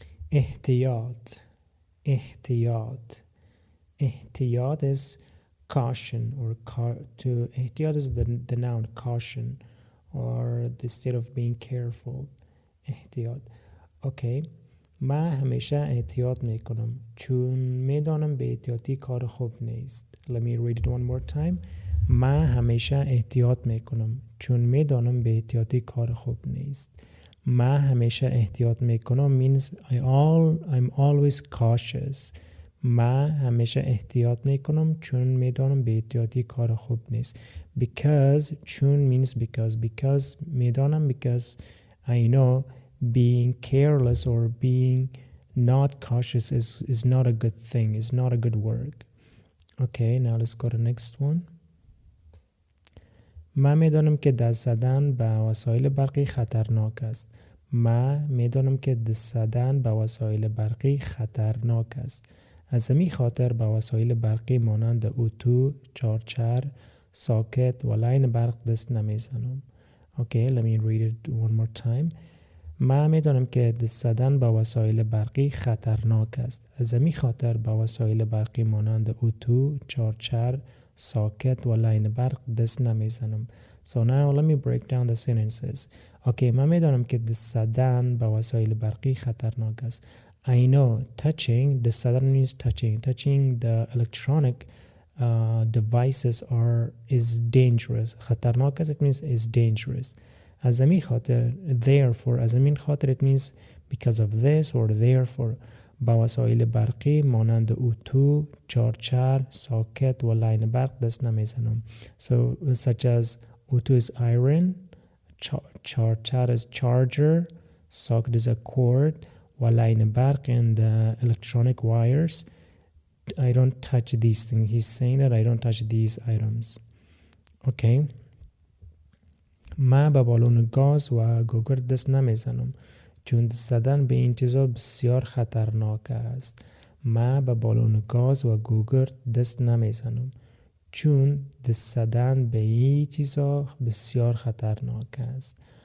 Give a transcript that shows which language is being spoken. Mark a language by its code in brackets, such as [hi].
[fa] احتیاط احتیاط احتیاط [en] is caution, or to احتیاط is the noun caution, or the state of being careful. [fa] احتیاط. Okay. من همیشه احتیاط میکنم چون میدانم به احتیاطی کار خوب نیست. [en] Let me read it one more time. [fa] من همیشه احتیاط میکنم چون میدانم به احتیاطی کار خوب نیست. من همیشه احتیاط میکنم [en] means I'm always cautious. [fa] من همیشه احتیاط میکنم چون میدانم به احتیاطی کار خوب نیست. [en] Because چون means because [fa] میدانم [en] because I know being careless or being not cautious is not a good thing, is not a good work. Okay, now let's go to the next one. [fa] من میدانم که دست زدن به وسایل برقی خطرناک است. من میدانم که دست زدن به وسایل برقی خطرناک است. از همین خاطر به وسایل برقی مانند اتو، چارچر، ساکت و لاین برق دست نمیزنم. [en] Okay, let me read it one more time. [fa] من میدانم که دست زدن به وسایل برقی خطرناک است. از همین خاطر به وسایل برقی مانند اتو، چارچر، ساکت و لاین برق دست نمیزنم. [en] So now let me break down the sentences. [fa] Okay, من میدانم که دست زدن به وسایل برقی خطرناک است. [en] I know touching, [fa] دست زدن [en] means touching the electronic devices is dangerous. [fa] خطرناک است, [en] it means is dangerous. [fa] از همین خاطر, therefore, از همین خاطر [en] it means because of this or therefore, [fa] با وسایل برقی مانند اتو، چارچر، ساکت و لاین برق دست نمیزنم. [en] So such as اتو is iron, charger is charger, socket is a cord, [fa] و لاین برق [en] and the electronic wires. I don't touch these things. He's saying that I don't touch these items. Okay. [fa] من به بالون گاز و گوگل دست نمیزنم چون دست زدن به این چیزا بسیار خطرناک است. من به بالون گاز و گوگل دست نمیزنم چون دست زدن به این چیزا بسیار خطرناک است.